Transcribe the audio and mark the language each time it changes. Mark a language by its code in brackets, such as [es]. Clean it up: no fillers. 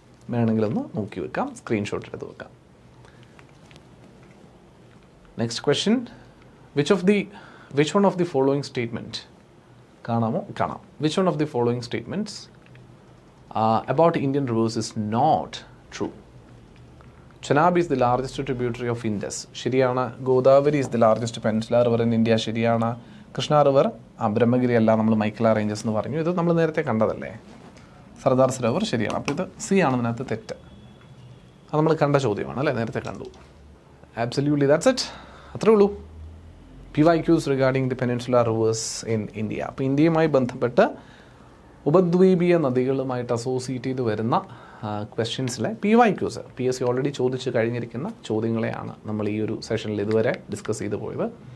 [ml] വേണമെങ്കിലൊന്ന് നോക്കി വെക്കാം, സ്ക്രീൻഷോട്ട് എടുത്ത് വെക്കാം. [en] next question, which one of the following statement [ml] കാണാം. [en] Which one of the following statements about Indian rivers is not true? Chenab is the largest tributary of Indus. [ml] ശരിയാണ്. [en] Godavari is the largest peninsular river in India. [ml] ശരിയാണ്. Krishna river Brahmagiri അല്ല, നമ്മൾ മൈക്കല ranges എന്ന് പറഞ്ഞു. ഇത് നമ്മൾ നേരത്തെ കണ്ടതല്ലേ. സർദാർ സരോവർ ശരിയാണ്. അപ്പോൾ ഇത് സി ആണ് ഇതിനകത്ത് തെറ്റ്. അത് നമ്മൾ കണ്ട ചോദ്യമാണ് അല്ലേ, നേരത്തെ കണ്ടു. [en] Absolutely that's it. [ml] അത്രേ ഉള്ളൂ. PYQs regarding the peninsular reverse in India. അപ്പോൾ ഇന്ത്യയുമായി ബന്ധപ്പെട്ട് ഉപദ്വീപീയ നദികളുമായിട്ട് അസോസിയേറ്റ് ചെയ്ത് വരുന്ന ക്വസ്റ്റ്യൻസിലെ PYQs PSC ഓൾറെഡി ചോദിച്ച് കഴിഞ്ഞിരിക്കുന്ന ചോദ്യങ്ങളെയാണ് നമ്മൾ ഈ ഒരു സെഷനിൽ ഇതുവരെ ഡിസ്കസ് ചെയ്ത് പോയത്.